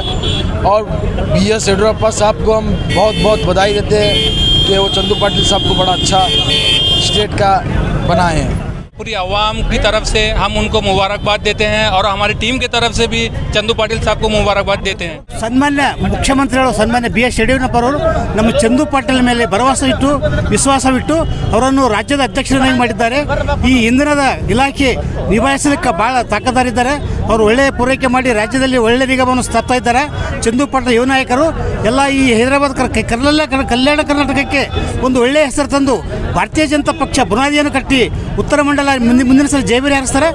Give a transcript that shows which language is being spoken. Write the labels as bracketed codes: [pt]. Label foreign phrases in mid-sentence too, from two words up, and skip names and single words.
[hi] और BS येडियुरप्पा साहब को हम बहुत बहुत बधाई देते हैं कि वो चंदू पाटिल साहब को बड़ा अच्छा स्टेट का बनाए हैं। पूरी आवाम की तरफ से हम उनको मुबारकबाद देते हैं और हमारी टीम की तरफ से भी चंदू पाटिल साहब को मुबारकबाद देते हैं। [kn] ಸನ್ಮಾನ್ಯ ಮುಖ್ಯಮಂತ್ರಿಗಳು ಸನ್ಮಾನ್ಯ BS ಯಡಿಯೂರಪ್ಪರವರು ನಮ್ಮ ಚಂದು ಪಾಟೀಲ್ ಮೇಲೆ ಭರವಸೆ ಇಟ್ಟು ವಿಶ್ವಾಸವಿಟ್ಟು ಅವರನ್ನು ರಾಜ್ಯದ ಅಧ್ಯಕ್ಷರನ್ನಾಗಿ ಮಾಡಿದ್ದಾರೆ. ಈ ಇಂಧನದ ಇಲಾಖೆ ನಿಭಾಯಿಸಲಿಕ್ಕೆ ಭಾಳ ತಾಕತ್ತಾರಿದ್ದಾರೆ. ಅವರು ಒಳ್ಳೆಯ ಪೂರೈಕೆ ಮಾಡಿ ರಾಜ್ಯದಲ್ಲಿ ಒಳ್ಳೆಯ ನಿಗಮವನ್ನು ಸ್ಥಾಪಿಸ್ತಾ ಇದ್ದಾರೆ. ಚಂದು ಪಾಟೀಲ್ ಯುವ ನಾಯಕರು ಎಲ್ಲ ಈ ಹೈದರಾಬಾದ್ ಕಲ್ಯಾಣ ಕರ್ನಾಟಕಕ್ಕೆ ಒಂದು ಒಳ್ಳೆಯ ಹೆಸರು ತಂದು ಭಾರತೀಯ ಜನತಾ ಪಕ್ಷ ಬುನಾದಿಯನ್ನು ಕಟ್ಟಿ ಉತ್ತರ ಮಂಡಲ ಮುಂದಿನ ಸಲ ಜಯಬೇರಿ ಹಾರಿಸ್ತಾರೆ.